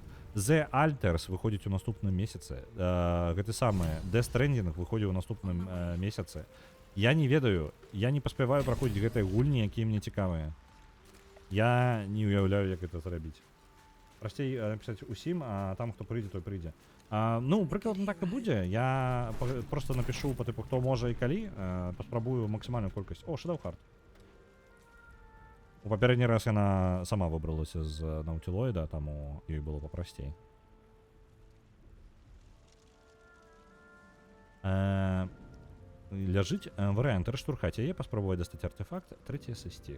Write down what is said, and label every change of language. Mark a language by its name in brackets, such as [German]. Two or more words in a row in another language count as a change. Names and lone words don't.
[Belarusian] The Alters выходзіць у наступным месяцы, гэты самы Death Stranding выходзіць у наступным месяцы. Я не ведаю, я не паспяваю праходзіць гэтыя гульні, якія мне цікавыя. Я не уяўляю, як гэта зрабіць. Прасцей напісаць усім, а там, хто прыйдзе, той прыйдзе. Ну, прыкладна так і будзе. [Russian] Я просто напишу по типу, [Belarusian] хто можа і калі, паспрабую максімальную колькасць. О, Shadow Heart. У папярэдні раз яна сама выбралася з Наутилоіда, таму ёй было папрасцей. Ляжыць варыянты раштурхаць яе, паспрабоваць дастаць артефакт, трэцяе сысці.